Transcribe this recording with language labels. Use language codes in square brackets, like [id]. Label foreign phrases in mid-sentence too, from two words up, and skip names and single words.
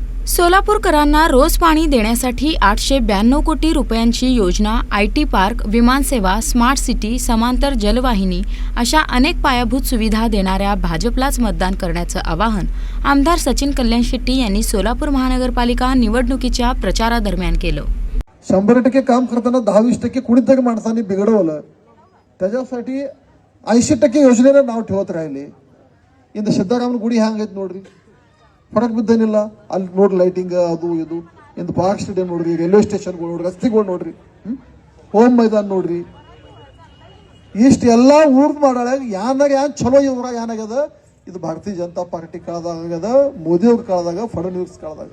[mr] सोलापूरकरांना रोज पाणी देण्यासाठी 892 कोटी रुपयांची योजना, IT पार्क, विमानसेवा, स्मार्ट सिटी, समांतर जलवाहिनी अशा अनेक पायाभूत सुविधा देणाऱ्या भाजपलाच मतदान करण्याचं आवाहन आमदार सचिन कल्याण शेट्टी यांनी सोलापूर महानगरपालिका निवडणुकीच्या प्रचारादरम्यान केलं. 100% काम करताना 10-20% कुणीतरी माणसांनी बिघडवलं, त्याच्यासाठी 80% योजनेला नाव ठेवत राहिले. [kn] ಇಂದ ಸಿದ್ದರಾಮನ ಗುಡಿ ಹ್ಯಾಂಗೈತೆ ನೋಡ್ರಿ, ಹೊರಗೆ ಬಿದ್ದೇನಿಲ್ಲ. ಅಲ್ಲಿ ನೋಡ್ರಿ ಲೈಟಿಂಗ್ ಅದು ಇದು. ಇಂದ ಪಾರ್ಕ್ ಸ್ಟೇಡಿಯಂ ನೋಡ್ರಿ, ರೈಲ್ವೆ ಸ್ಟೇಷನ್ಗಳು ನೋಡ್ರಿ, ರಸ್ತೆಗಳು ನೋಡ್ರಿ, ಹೋಮ್ ಮೈದಾನ ನೋಡ್ರಿ. ಇಷ್ಟೆಲ್ಲ ಊರ್ದು ಮಾಡಾಳ ಯಾನಾಗ ಯಾನ್ ಚಲೋ ಇವ್ರಾಗ ಏನಾಗ್ಯದ, ಇದು ಭಾರತೀಯ ಜನತಾ ಪಾರ್ಟಿ ಕಾಲದಾಗ್ಯದ, ಮೋದಿ ಅವ್ರ ಕಾಲದಾಗ, ಫಡ್ನವೀಸ್ ಕಾಲದಾಗ.